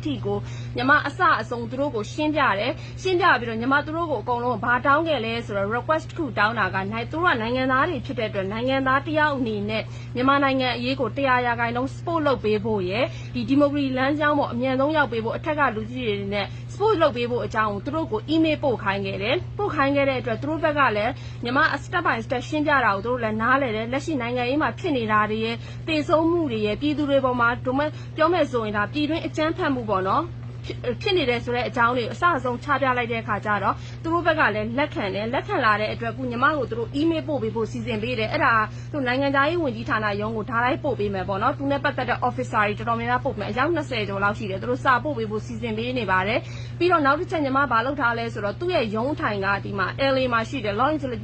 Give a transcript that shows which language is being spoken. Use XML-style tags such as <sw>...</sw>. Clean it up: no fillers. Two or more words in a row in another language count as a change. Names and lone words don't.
<my>ထိကိုညီမအစအဆုံးသူတို့ကိုရှင်းပြတယ်ရှင်းပြပြီးတော့ညီမသူတို့ကိုအကုန်လုံးဘာတောင်းခဲ့လဲဆိုတော့ request တစ်ခုတောင်းတာကသူတို့ကနိုင်ငံသားတွေဖြစ်တဲ့အတွက်နိုင်ငံသားတယောက်အနေနဲ့မြန်မာနိုင်ငံအရေးကို100% support လုပ်ပေးဖို့ရယ်ဒီ ဒီမိုကရေစီလမ်းကြောင်းပေါ်အမြန်ဆုံးရောက်ပေးဖို့အထက်ကလူကြီးတွေနဲ့ support လုပ်ပေးဖို့အကြောင်းကိုသူတို့ကို email ပို့ခိုင်းခဲ့တယ်ပို့ခိုင်းခဲ့တဲ့အတွက်သူတို့ဘက်ကလည်းညီမ</my> <en>step by step</en> <my>ရှင်းပြတာကို သူတို့လည်းနားလည်တယ်လက်ရှိနိုင်ငံရေးမှာဖြစ်နေတာတွေရယ်တည်ဆုံးမှုတွေရယ်ပြည်သူတွေပေါ်မှာပြောမယ်ဆိုရင်ဒါပြည်တွင်းအကြမ်းဖက်မှုပေါ့နော်ဖြစ်နေတဲ့ဆိုတဲ့အကြောင်းလေးအစအဆုံးချပြလိုက်တဲ့အခါကျတော့သူတို့ဘက်ကလည်းလက်ခံတယ်လက်ခံလာတဲ့အတွက်ခုညီမကိုသူတို့ email ပို့ပေးဖို့စီစဉ်ပေးတယ်အဲ့ဒါသူနိုင်ငံသားရေးဝန်ကြီးဌာနရုံးကိုဒါလိုက်ပို့ပေးမယ်ပေါ့နော်သူနဲ့ပတ်သက်တဲ့ officer တွေတော်တော်များများပို့မယ်အယောက်20ကျော်လောက်ရှိတယ်သူတို့စာပို့ပေးဖို့စီစဉ်ပေးနေပါတယ်ပြီးတော့နောက်တစ်ချက်ညီမဘာလုပ်ထားလဲဆိုတော့သူ့ရဲ့ရုံးထိုင်ကဒီမှာ LA မှာရှိတယ် Los Angeles</my>